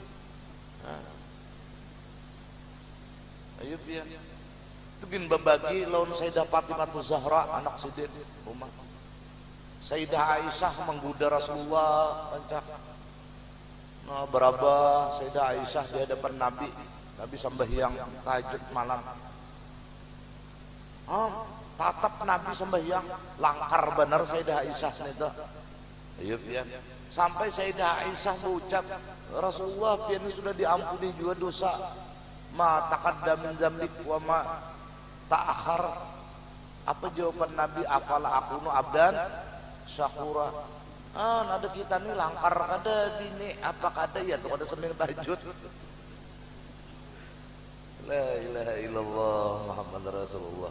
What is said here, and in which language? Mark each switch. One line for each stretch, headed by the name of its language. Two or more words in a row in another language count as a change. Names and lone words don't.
Banjar: Ayo pian itu gin berbagi lawan Sayyidah Fatimah Zahra anak sidin rumah Sayyidah Aisyah menggoda Rasulullah beraba Sayyidah Aisyah di hadapan Nabi sembahyang tahajud malam tatap Nabi sembahyang langkar benar Sayyidah Aisyah itu Iya pian. Sampai Sayyidah Aisyah berucap, Rasulullah pian sudah diampuni juga dosa.
Arabic: ما تقدم من ذنبك وما تأخر.
Banjar: Apa jawaban Nabi?
Arabic: أفلا أكون عبدا شكورا.
Banjar: Nada kita nih langkar kada bini apa kada ya tuh kada seming tahajud.
Arabic: لا إله إلا الله محمد رسول الله.